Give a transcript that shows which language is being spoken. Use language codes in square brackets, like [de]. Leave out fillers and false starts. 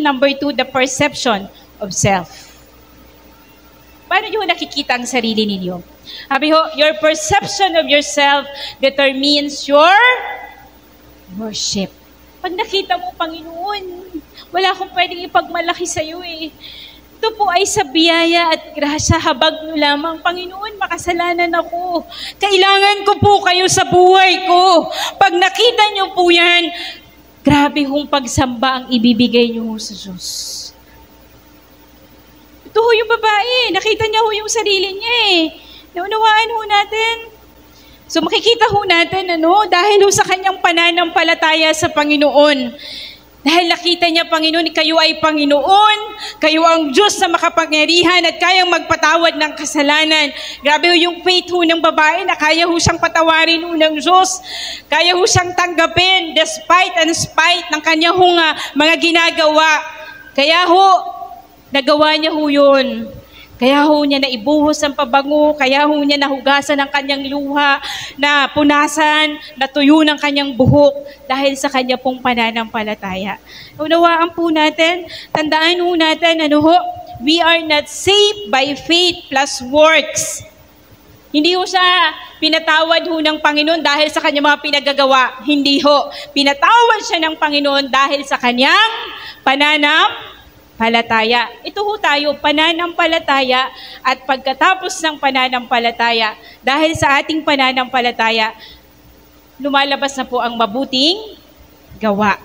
[en] Number 2, the perception of self. [tl] Paano nyo nakikita ang sarili ninyo? Sabi ho, [en] your perception of yourself determines your worship. [tl] Pag nakita mo, Panginoon, wala akong pwedeng ipagmalaki sa iyo eh. Ito po ay sa biyaya at grasya, habag nyo lamang, Panginoon, makasalanan ako. Kailangan ko po kayo sa buhay ko. Pag nakita nyo po yan, grabe hong pagsamba ang ibibigay nyo sa Diyos. Ito ho yung babae, nakita niya ho yung sarili niya eh. Naunawaan ho natin. So makikita ho natin, dahil ho sa kanyang pananampalataya sa Panginoon, Dahil nakita niya, Panginoon, kayo ay Panginoon, kayo ang Diyos na makapangyarihan at kayang magpatawad ng kasalanan. Grabe ho yung faith ho ng babae na kaya ho siyang patawarin ho ng Diyos. Kaya ho siyang tanggapin [en] despite and spite [tl] ng kanyang mga ginagawa. Kaya ho, nagawa niya ho yun. Kaya ho niya naibuhos ang pabango, kaya ho niya nahugasan ang kanyang luha, na punasan, natuyo ng kanyang buhok dahil sa kanya pong pananampalataya. Unawaan po natin, tandaan ho natin, [en] we are not saved by faith plus works. [tl] Hindi ho siya pinatawad ho ng Panginoon dahil sa kanyang mga pinagagawa. Hindi ho. Pinatawad siya ng Panginoon dahil sa kanyang pananampalataya. Ito ho tayo, pananampalataya, at pagkatapos ng pananampalataya, dahil sa ating pananampalataya, lumalabas na po ang mabuting gawa.